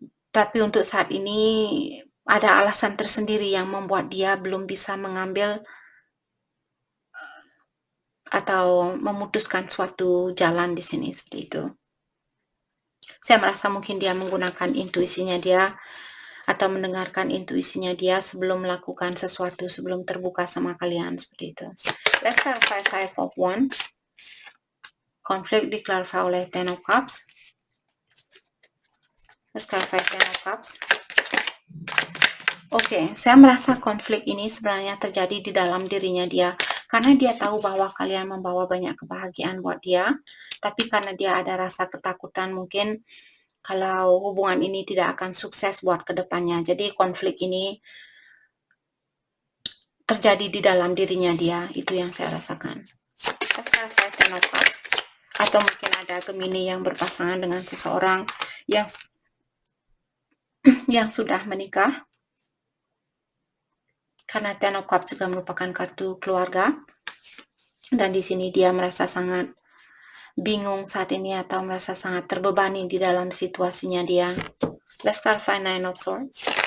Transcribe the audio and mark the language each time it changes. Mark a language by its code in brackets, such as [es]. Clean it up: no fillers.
[id] Tapi untuk saat ini ada alasan tersendiri yang membuat dia belum bisa mengambil atau memutuskan suatu jalan di sini seperti itu. Saya merasa mungkin dia menggunakan intuisinya dia atau mendengarkan intuisinya dia sebelum melakukan sesuatu, sebelum terbuka sama kalian seperti itu. [en] Let's clarify Five of Wands. [id] Konflik diklarify oleh [en] Ten of Cups. Let's clarify Ten of Cups. [id] Oke, saya merasa konflik ini sebenarnya terjadi di dalam dirinya dia, karena dia tahu bahwa kalian membawa banyak kebahagiaan buat dia, tapi karena dia ada rasa ketakutan mungkin kalau hubungan ini tidak akan sukses buat kedepannya. Jadi konflik ini terjadi di dalam dirinya dia, itu yang saya rasakan. Ten of Cups. Atau mungkin ada Gemini yang berpasangan dengan seseorang yang sudah menikah, karena Ten of Cups juga merupakan kartu keluarga, dan di sini dia merasa sangat bingung saat ini atau merasa sangat terbebani di dalam situasinya dia. [en] Let's clarify Nine of Swords.